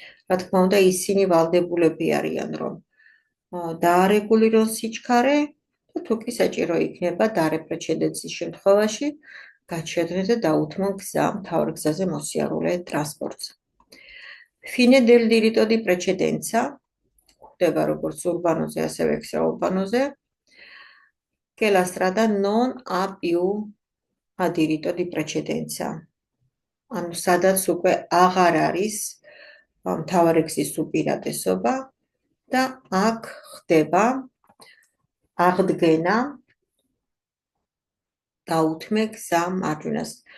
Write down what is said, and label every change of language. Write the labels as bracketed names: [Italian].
[Georgian] რა თქმა უნდა, ისინი ვალდებულები არიან, რომ დაარეგულირონ სიჩქარე და თუ კი საჭირო იქნება დარეპრეჩედენციის შემთხვევაში გაჩერდნენ და დაუთმონ გზა მთავარ გზაზე მოსიარულე ტრანსპორტს. [Italian] Fine del diritto di precedenza [Georgian] ხდება როგორც ურბანოზე, ასევე ექსტრაურბანოზე. [Italian] che la strada non ha più a diritto di precedenza. [Georgian] ანუ სადაც უკვე აღარ არის მთავარი გზის უპირატესობა და აქ ხდება აღდგენა დაუთმე გზა მარჯვენას.